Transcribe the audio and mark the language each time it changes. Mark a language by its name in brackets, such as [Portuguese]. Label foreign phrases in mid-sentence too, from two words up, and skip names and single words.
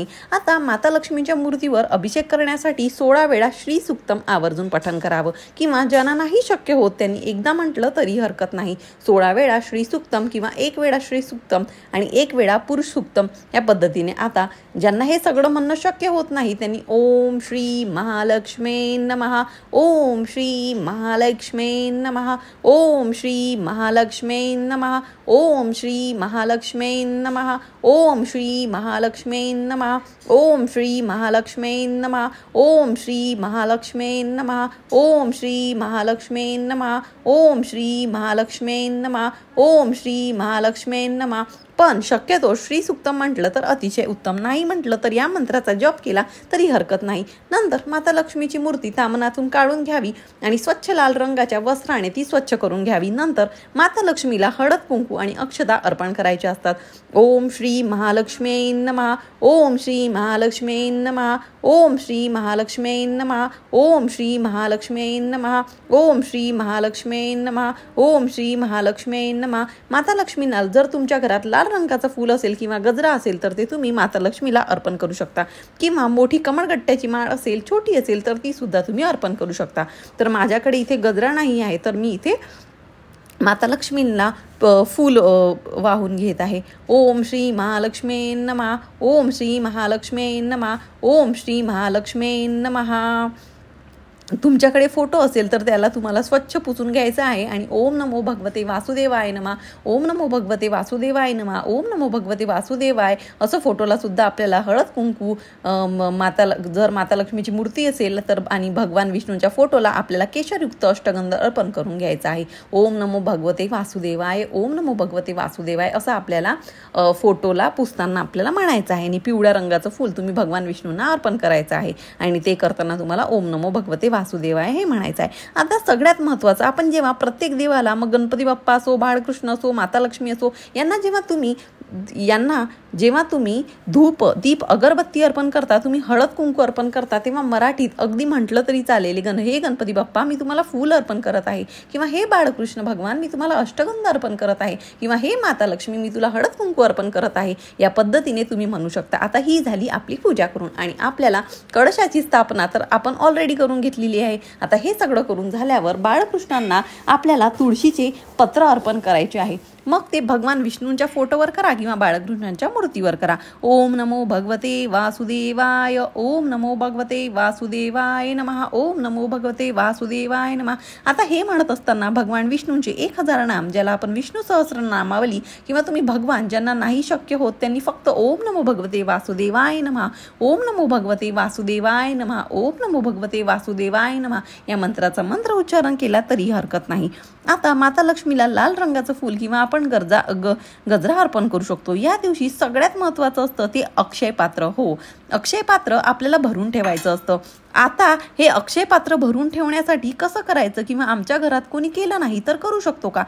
[Marathi] आता माता लक्ष्मींच्या मूर्तीवर अभिषेक करण्यासाठी 16 वेळा श्री सूक्तम आवर्जून पठण करावं किंवा ज्यांना नाही शक्य होत त्यांनी एकदा म्हटलं तरी हरकत नाही. 16 वेळा श्री सूक्तम किंवा 1 वेळा श्री सूक्तम आणि 1 वेळा पुरुष सूक्तम या पद्धतीने. आता ज्यांना हे सगळं म्हणणं शक्य होत नाही त्यांनी [Sanskrit] ओम श्री महालक्ष्मी नमः, ओम श्री महालक्ष्मी नमः, ओम श्री महालक्ष्मी नमः, ओम श्री महालक्ष्मी नमः, ओम श्री महालक्ष्मी नमः, ओम श्री महालक्ष्मी नमः, ओम श्री महालक्ष्मी नमः, ओम श्री महालक्ष्मी नमः, ओम श्री महालक्ष्मी नमः, ओम श्री महालक्ष्मी नमः. [Marathi] पण शक्यतो श्री सूक्त म्हटलं तर अतिशय उत्तम, नाही म्हटलं तर या मंत्राचा जप केला तरी हरकत नाही. नंतर माता लक्ष्मीची मूर्ती तामणातून काढून घ्यावी आणि स्वच्छ लाल रंगाच्या वस्त्राने ती स्वच्छ करून घ्यावी. नंतर माता लक्ष्मीला हळद, कुंकू आणि अक्षदा अर्पण करायचे असतात. [Sanskrit] ओम श्री महालक्ष्मी नमः, ओम श्री महालक्ष्मी नमः, ओम श्री महालक्ष्मी नमः, ओम श्री महालक्ष्मी नमः, ओम श्री महालक्ष्मी नमः, ओम श्री महालक्ष्मी नमः. [Marathi] माता लक्ष्मीला जर तुमच्या घरात लाल रंगाचं फूल असेल किंवा गजरा असेल तर ते तुम्ही माता लक्ष्मीला अर्पण करू शकता किंवा मोठी कमळगट्ट्याची माळ असेल, छोटी असेल तर ती सुद्धा तुम्ही अर्पण करू शकता. तर माझ्याकडे इथे गजरा नाही आहे तर मी इथे माता लक्ष्मींना फूल वाहून घेत आहे. [Sanskrit] ओम श्री महालक्ष्मी नमः, ओम श्री महालक्ष्मी नमः, ओम श्री महालक्ष्मी नमः. [Marathi] तुमच्याकडे फोटो असेल तर त्याला तुम्हाला स्वच्छ पुसून घ्यायचा आहे आणि [Sanskrit] ओम नमो भगवते वासुदेवाय नमः, ओम नमो भगवते वासुदेवाय नमः, ओम नमो भगवते वासुदेवाय [Marathi] असं फोटोला सुद्धा आपल्याला हळद कुंकू जर माता लक्ष्मीची मूर्ती असेल तर आणि भगवान विष्णूंच्या फोटोला आपल्याला केशरयुक्त अष्टगंध अर्पण करून घ्यायचा आहे. [Sanskrit] ओम नमो भगवते वासुदेवाय, ओम नमो भगवते वासुदेवाय [Marathi] असं आपल्याला फोटोला पुसताना आपल्याला म्हणायचं आहे. आणि पिवळ्या रंगाचं फूल तुम्ही भगवान विष्णूंना अर्पण करायचं आहे आणि ते करताना तुम्हाला [Sanskrit] ओम नमो भगवते वासुदेवाय [Marathi] हे म्हणायचं आहे. आता सगळ्यात महत्त्वाचं, आपण जेव्हा प्रत्येक देवाला, मग गणपती बाप्पा असो, बाळकृष्ण असो, माता लक्ष्मी असो, यांना जेव्हा तुम्ही धूप दीप अगरबत्ती अर्पण करता, तुम्ही हळद कुंकू अर्पण करता, तेव्हा मराठीत अगदी म्हटलं तरी चालेल, हे गणपती बाप्पा मी तुम्हाला फूल अर्पण करत आहे, किंवा हे बाळकृष्ण भगवान मी तुम्हाला अष्टगंध अर्पण करत आहे, किंवा हे माता लक्ष्मी मी तुला हळद कुंकू अर्पण करत आहे, या पद्धतीने तुम्ही म्हणू शकता. आता ही झाली आपली पूजा करून. आणि आपल्याला कळशाची स्थापना तर आपण ऑलरेडी करून घेतलेली आहे. आता हे सगळं करून झाल्यावर बाळकृष्णांना आपल्याला तुळशीचे पत्र अर्पण करायचे आहे. मग ते भगवान विष्णूंच्या फोटोवर करा किंवा बाळकृष्णांच्या मूर्तीवर करा. [Sanskrit] ओम नमो भगवते वासुदेवाय, ओम नमो भगवते वासुदेवाय नमः, ओम नमो भगवते वासुदेवाय नमः. [Marathi] आता हे म्हणत असताना भगवान विष्णूंचे 1000 नाम, ज्याला आपण विष्णू सहस्रनामावली, किंवा तुम्ही भगवान ज्यांना नाही शक्य होत त्यांनी फक्त [Sanskrit] ओम नमो भगवते वासुदेवाय नमः, ओम नमो भगवते वासुदेवाय नमः, ओम नमो भगवते वासुदेवाय नमः [Marathi] या मंत्राचा मंत्र उच्चारण केला तरी हरकत नाही. आता माता लक्ष्मीला लाल रंगाचं फूल किंवा आपण गजरा अर्पण करू शकतो. या दिवशी सगळ्यात महत्त्वाचं असतं ते अक्षय पात्र. हो, अक्षय पात्र आपल्याला भरून ठेवायचं असतं. आता हे अक्षय पात्र भरून ठेवण्यासाठी कसं करायचं, किंवा आमच्या घरात कोणी केलं नाही तर करू शकतो का?